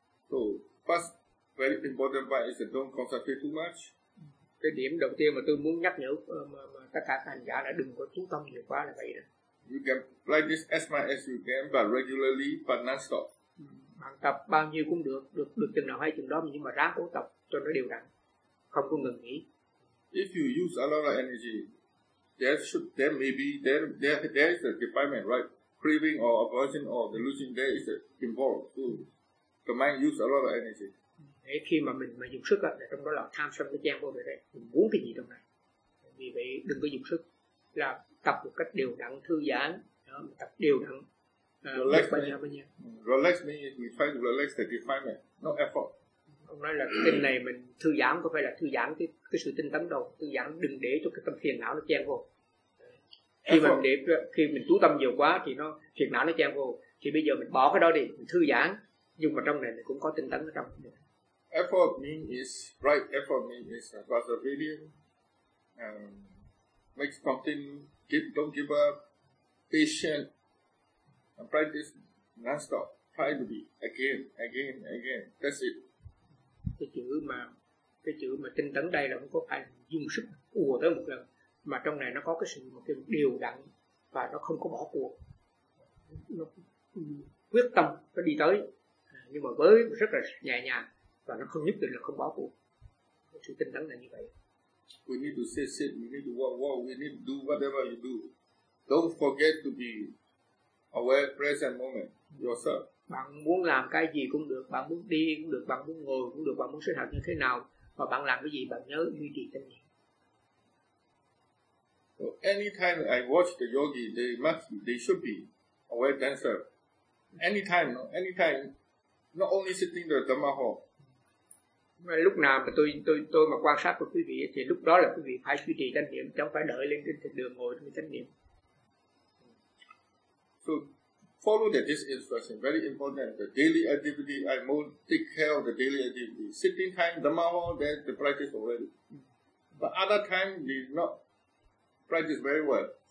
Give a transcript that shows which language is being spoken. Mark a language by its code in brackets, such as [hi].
[en] So first very important part is don't concentrate too much. [vi] Cái điểm đầu tiên mà tôi muốn nhắc nhở mà tất cả các hành giả là đừng có chú tâm nhiều quá là vậy đó. [en] You can practice as much as you can, but regularly, but not stop. [vi] Bạn tập bao nhiêu cũng được chừng nào hay chừng đó, nhưng mà ráng cố tập cho nó đều đặn, không có ngừng nghỉ. [en] If you use a lot of energy, there is a defilement, right? Craving or aversion or delusion, there is involved too. The mind use a lot of energy. [vi] Để khi mà mình mà dùng sức là trong đó là tham sân cái gian vô về đây, mình muốn cái gì trong này. Vì vậy đừng có dùng sức, là tập một cách đều đặn, thư giãn, đó, tập đều đặn. [en] Relax means we try to relax the defilement, no effort. [vi] Ông nói là cái này mình thư giãn có phải là thư giãn cái sự tinh tấn đâu, thư giãn đừng để cho cái tâm phiền não nó chen vô. Khi mình chú tâm nhiều quá thì nó phiền não nó chen vô, thì bây giờ mình bỏ cái đó đi, mình thư giãn, Nhưng mà trong này cũng có tinh tấn ở trong. [en] Effort means is right. Effort means is perseverance. Make something. Don't give up. Patient. Practice non-stop. Try to be again, again, again. That's it. [vi] Cái chữ mà tinh tấn đây là không có phải dùng sức ùa tới một lần, mà trong này nó có cái sự một cái điều đặn và nó không có bỏ cuộc, nó quyết tâm nó đi tới, nhưng mà với rất là nhẹ nhàng và nó không nhất định là không bỏ cuộc. Cái sự tinh tấn là như vậy. [en] We need to say sit, we need to walk, walk, we need to do whatever you do. Don't forget to be aware present moment yourself. [vi] Bạn muốn làm cái gì cũng được, bạn muốn đi cũng được, bạn muốn ngồi cũng được, bạn muốn sinh hoạt như thế nào, và bạn làm cái gì bạn nhớ duy trì tâm niệm. [en] So anytime I watch the yogi, they should be aware dancer. Anytime, not only sitting the Dhamma hall. [vi] Lúc nào mà tôi mà quan sát của quý vị thì lúc đó là quý vị phải duy trì tâm niệm, chứ không phải đợi lên trên thềm đường ngồi tâm niệm. [en] So follow that this instruction, very important. The daily activity, I must take care of the daily activity. Sitting time, Dhamma hall, then the practice already. But other time, we not practice very well.